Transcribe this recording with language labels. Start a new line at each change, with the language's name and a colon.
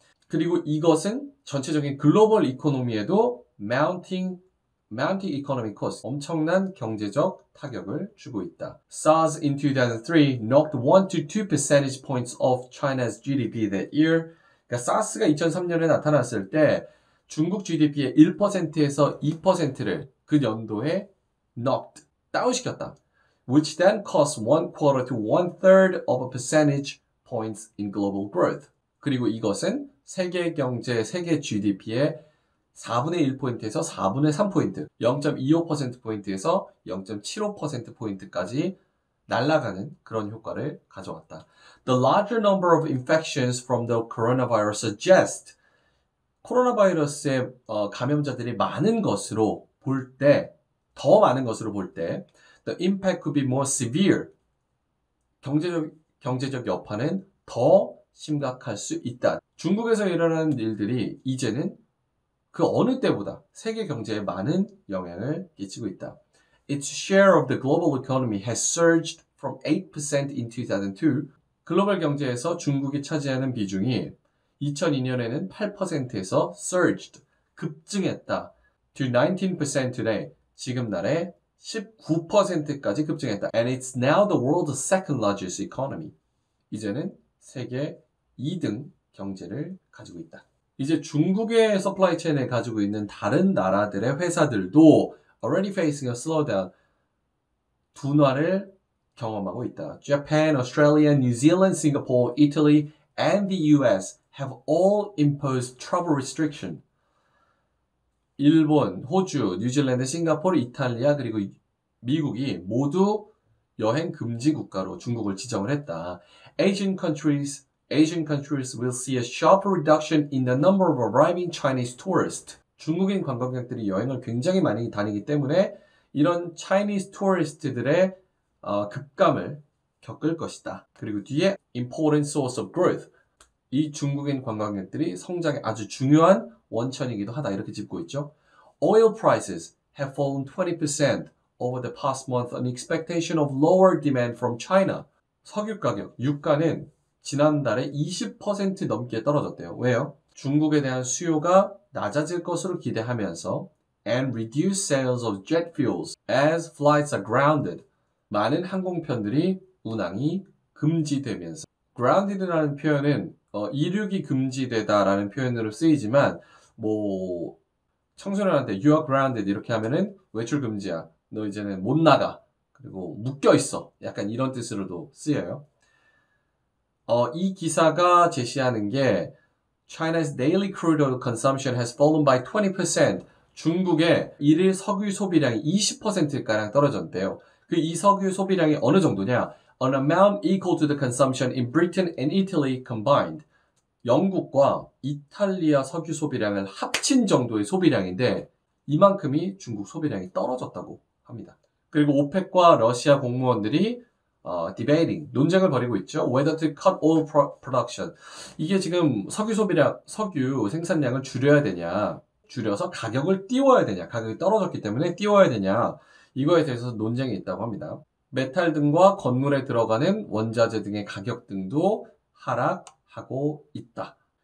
Korean: 그리고 이것은 전체적인 글로벌 이코노미에도
English: mounting economic cost,
Korean: 엄청난 경제적 타격을 주고 있다.
English: SARS in 2003 knocked 1 to 2 percentage points off China's GDP that year.
Korean: 그러니까 SARS가 2003년에 나타났을 때 중국 GDP의 1%에서 2%를 그 연도에 knocked, 다운시켰다.
English: Which then cost 1/4 to 1/3 of a percentage points in global growth.
Korean: 그리고 이것은 세계 경제, 세계 GDP의 4분의 1포인트에서 4분의 3포인트, 0.25%포인트에서 0.75%포인트까지 날아가는 그런 효과를 가져왔다.
English: The larger number of infections from the coronavirus suggest
Korean: 코로나 바이러스의 감염자들이 많은 것으로 볼 때,
English: 더 많은 것으로 볼 때, the impact could be more severe.
Korean: 경제적 여파는 더 심각할 수 있다. 중국에서 일어나는 일들이 이제는 그 어느 때보다 세계 경제에 많은 영향을 끼치고 있다.
English: Its share of the global economy has surged from 8% in 2002.
Korean: 글로벌 경제에서 중국이 차지하는 비중이 2002년에는 8%에서 surged, 급증했다.
English: to 19% today,
Korean: 지금 날에 19%까지 급증했다.
English: And it's now the world's second largest economy.
Korean: 이제는 세계 2등 경제를 가지고 있다. 이제 중국의 서플라이 체인을 가지고 있는 다른 나라들의 회사들도
English: already facing a slowdown,
Korean: 둔화를 경험하고 있다.
English: Japan, Australia, New Zealand, Singapore, Italy, and the US have all imposed travel restriction.
Korean: 일본, 호주, 뉴질랜드, 싱가포르, 이탈리아, 그리고 미국이 모두 여행 금지 국가로 중국을 지정을 했다.
English: Asian countries will see a sharp reduction in the number of arriving Chinese tourists.
Korean: 중국인 관광객들이 여행을 굉장히 많이 다니기 때문에 이런 Chinese tourist들의 급감을 겪을 것이다. 그리고 뒤에
English: important source of growth.
Korean: 이 중국인 관광객들이 성장의 아주 중요한 원천이기도 하다. 이렇게 짚고 있죠.
English: Oil prices have fallen 20% over the past month on expectation of lower demand from China.
Korean: 석유 가격, 유가는 지난달에 20% 넘게 떨어졌대요. 왜요? 중국에 대한 수요가 낮아질 것으로 기대하면서
English: and reduce sales of jet fuels as flights are grounded.
Korean: 많은 항공편들이 운항이 금지되면서 grounded라는 표현은 이륙이 금지되다라는 표현으로 쓰이지만 청소년한테
English: you are grounded
Korean: 이렇게 하면은 외출 금지야. 너 이제는 못 나가. 그리고 묶여 있어. 약간 이런 뜻으로도 쓰여요. 이 기사가 제시하는 게
English: China's daily crude oil consumption has fallen by 20%.
Korean: 중국의 일일 석유 소비량이 20%가량 떨어졌대요. 이 석유 소비량이 어느 정도냐?
English: An amount equal to the consumption in Britain and Italy combined.
Korean: 영국과 이탈리아 석유 소비량을 합친 정도의 소비량인데 이만큼이 중국 소비량이 떨어졌다고 합니다. 그리고 오펙과 러시아 공무원들이 debating, 논쟁을 벌이고 있죠.
English: Whether to cut oil production.
Korean: 이게 지금 석유 생산량을 줄여야 되냐, 줄여서 가격을 띄워야 되냐, 가격이 떨어졌기 때문에 띄워야 되냐, 이거에 대해서 논쟁이 있다고 합니다. 메탈 등과 건물에 들어가는 원자재 등의 가격 등도 하락하고 있다.